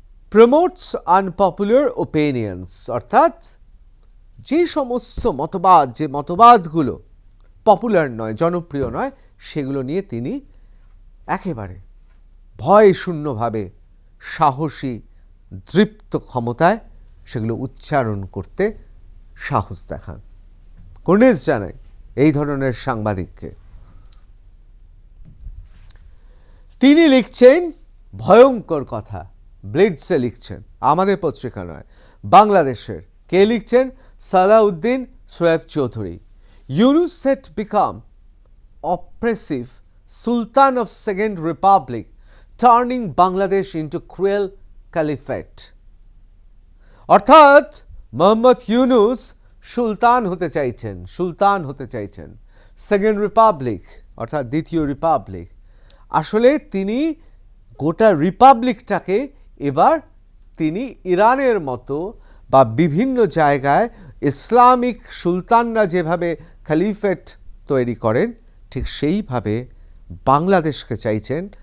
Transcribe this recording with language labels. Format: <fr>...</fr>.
<en>promotes unpopular opinions,</en> <bn>অর্থাৎ যে সমস্ত মতবাদ, যে মতবাদগুলো পপুলার নয়, জনপ্রিয় নয়, সেগুলো নিয়ে তিনি একেবারে ভয় শূন্যভাবে, সাহসী দৃপ্ত ক্ষমতায় সেগুলো উচ্চারণ করতে সাহস দেখান। কর্নিশ জানাই এই ধরনের সাংবাদিককে। তিনি লিখছেন ভয়ঙ্কর কথা, ব্লিটসে লিখছেন, আমাদের পত্রিকা নয়, বাংলাদেশের। কে লিখছেন? সালাউদ্দিন সোয়েব Chowdhury.</bn> <en>Yunus set become oppressive Sultan of Second Republic, turning Bangladesh into cruel caliphate.</en> <bn>অর্থাৎ মোহাম্মদ ইউনুস সুলতান হতে চাইছেন, সুলতান হতে চাইছেন। সেকেন্ড রিপাবলিক, অর্থাৎ দ্বিতীয় রিপাবলিক। আসলে তিনি গোটা রিপাবলিকটাকে এবার তিনি ইরানের মতো বা বিভিন্ন জায়গায় ইসলামিক সুলতানরা যেভাবে খলিফেট তৈরি করেন, ঠিক সেইভাবে বাংলাদেশকে চাইছেন।</bn>